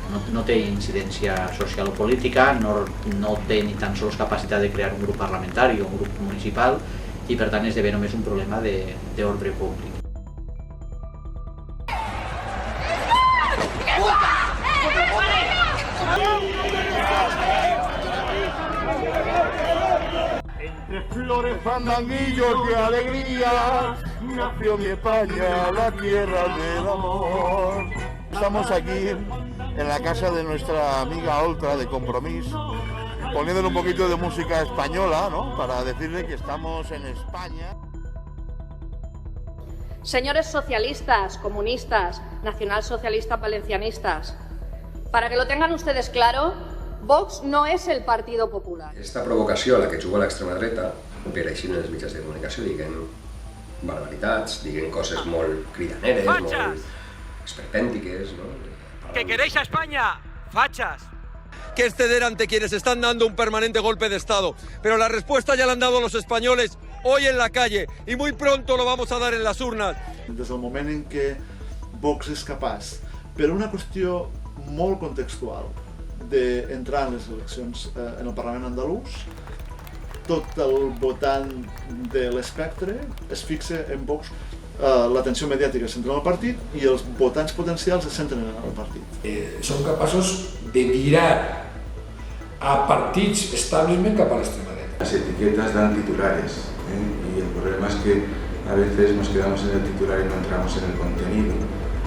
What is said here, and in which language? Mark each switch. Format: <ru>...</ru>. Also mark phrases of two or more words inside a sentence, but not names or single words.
<ca>No té incidència social o política, no té ni tan sols capacitat de crear un grup parlamentari o un grup municipal i per tant esdevé només un problema d'ordre públic.</ca> <es>Entre flores, fandanguillos de alegría, nació mi España, la tierra del amor. Estamos aquí en la casa de nuestra amiga Oltra de Compromís, poniéndole un poquito de música española, ¿no? Para decirle que estamos en España. Señores socialistas, comunistas, nacionalsocialistas, valencianistas, para que lo tengan ustedes claro, Vox no és el Partido Popular.</es> <ca>Aquesta provocació a la que juga l'extrema dreta, per així en els mitjans de comunicació diguen barbaritats, diguen coses molt cridaneres, molt esperpèntiques, ¿no?</ca> <es>Que queréis a España, fachas. Que es ceder ante quienes están dando un permanente golpe de Estado. Pero la respuesta ya la han dado los españoles hoy en la calle y muy pronto lo vamos a dar en las urnas.</es> <ca>Des del moment en què Vox és capaç, per una qüestió molt contextual, d'entrar en les eleccions en el Parlament andalús, tot el votant de l'espectre es fixa en Vox, l'atenció mediàtica es centra en el partit i els votants potencials es centren en el partit. Són capaços de virar a partits establishment cap a l'extrema dreta.</ca> <es>Las etiquetas dan titulares, y el problema es que a veces nos quedamos en el titular y no entramos en el contenido.</es>